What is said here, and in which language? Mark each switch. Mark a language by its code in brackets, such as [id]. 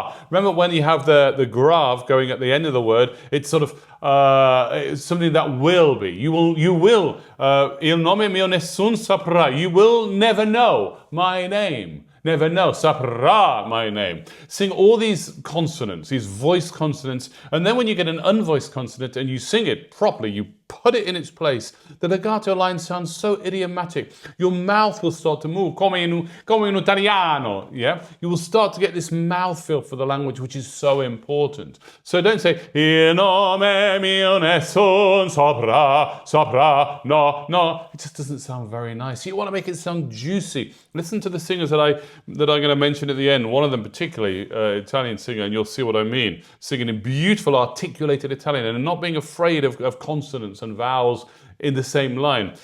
[en] Remember when you have the grave going at the end of the word, it's sort of it's something that will be. You will [it] il nome mio nessun saprà. [en] You will never know my name. never know, saprà my name. Sing all these consonants, these voiced consonants, and then when you get an unvoiced consonant and you sing it properly, you put it in its place, the legato line sounds so idiomatic. Your mouth will start to move, [it] come in italiano, [en] yeah? You will start to get this mouthfeel for the language, which is so important. So don't say, [it] il nome mio nessun saprà, [en] no, no. It just doesn't sound very nice. You want to make it sound juicy. Listen to the singers that I'm going to mention at the end. One of them particularly, Italian singer, and you'll see what I mean. Singing in beautiful, articulated Italian and not being afraid of consonants and vowels in the same line.